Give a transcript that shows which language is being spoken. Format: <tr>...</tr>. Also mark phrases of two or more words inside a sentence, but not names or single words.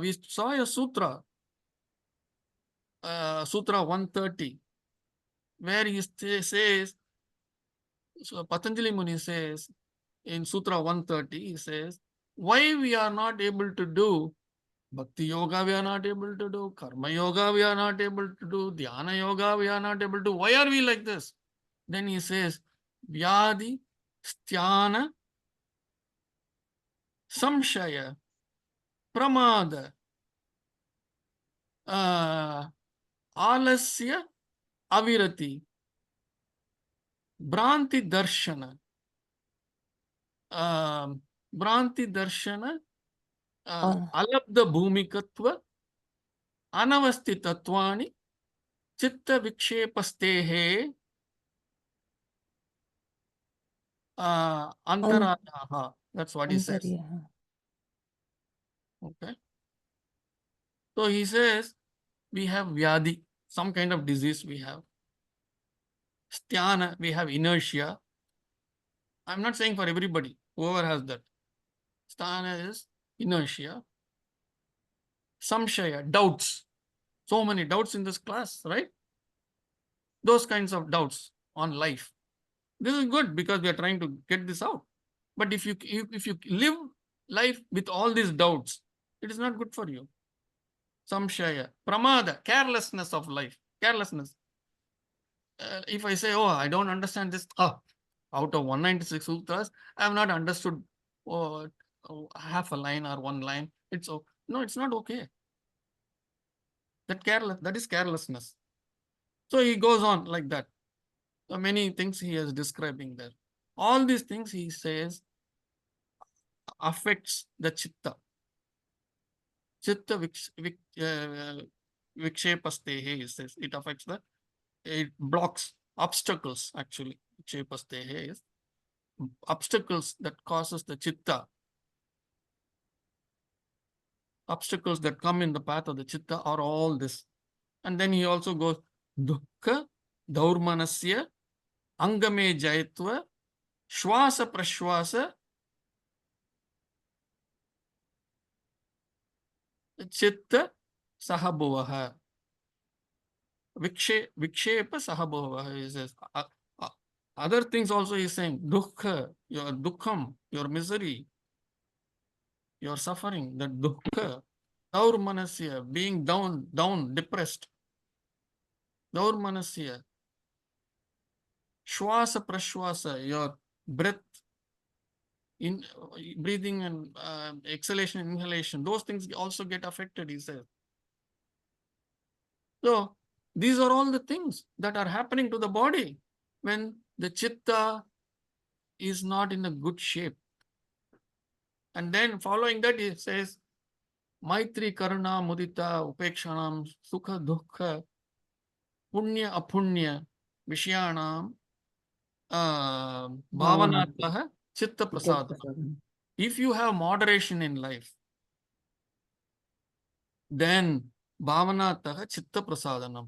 <en>We saw a sutra, Sutra 130, where he says, so Patanjali Muni says in Sutra 130, he says, why we are not able to do Bhakti Yoga, we are not able to do Karma Yoga, we are not able to do Dhyana Yoga, we are not able to. Why are we like this? Then he says,</en> <sa>Vyadi, Sthana, Samshaya, Pramada, Alasya, Avirati, Bhranti Darshana, Bhranti Darshana, Uh, Alabdha Bhumikatva, Anavastitatvani, Chitta Vikshepasthe, an</sa> <en>Antaradaha. That's what he says. Antarya. Okay. So he says we have Vyadi, some kind of disease we have. Sthana, we have inertia. I'm not saying for everybody, whoever has that. Sthana is inertia. Samshaya, doubts. So many doubts in this class, right? Those kinds of doubts on life. This is good because we are trying to get this out. But if you live life with all these doubts, it is not good for you.</en> <sa>Samshaya, pramada,</sa> <en>carelessness of life, carelessness. If I say, oh, I don't understand this, out of 196 sutras, I have not understood half a line or one line. No, it's not okay. That is carelessness. So he goes on like that. So many things he is describing there. All these things he says affects the chitta.</en> <sa>Chitta vikshepastehe,</sa> <en>he says. It affects it blocks obstacles actually. Vikshepastehe is obstacles that causes the chitta. Obstacles that come in the path of the chitta are all this. And then he also goes,</en> <sa>dukkha, daurmanasya, angame jayatva, shwasa prashwasa, chitta sahabhuvaha. Vikshepa sahabhuvaha,</sa> <en>he says. Other things also he is saying, dukkha, your dukkham, your misery, your suffering, that</en> <sa>dukkha, daurmanasya,</sa> <en>being down, depressed.</en> <sa>Daurmanasya, shwasa prashwasa,</sa> <en>your breath, in breathing and exhalation, inhalation, those things also get affected, he says. So these are all the things that are happening to the body when the chitta is not in a good shape. And then following that, he says,</en> <sa>Maitri, Karuna, Mudita, Upekshanam, Sukha, Dukkha, Punya, Apunya, Vishyanam, Bhavanataha, Chitta Prasada.</sa> <en>If you have moderation in life, then</en> <sa>Bhavanataha, Chitta Prasadanam.</sa>